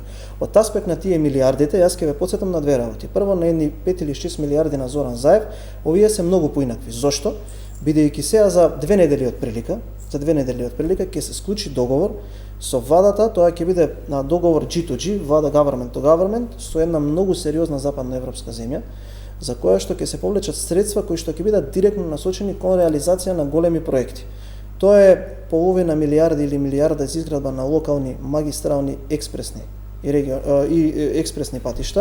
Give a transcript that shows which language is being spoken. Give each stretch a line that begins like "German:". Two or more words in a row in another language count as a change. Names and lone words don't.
Macedonian: Од аспект на тие милиардите, јас ќе ве потсетам на две работи. Прво, на едни 5 или 6 милиарди на Зоран Заев, овие се многу поинакви. Зошто? Бидејќи сега за 2 недели од прилика ќе се склучи договор со владата, тоа ќе биде на договор G2G, влада
English: government to government,
Macedonian: со една многу сериозна западна европска земја, за која што ќе се повлечат средства кои што ќе бидат директно насочени кон реализација на големи проекти. Тоа е половина милиарда или милиарда за изградба на локални, магистрални, експресни и експресни патишта.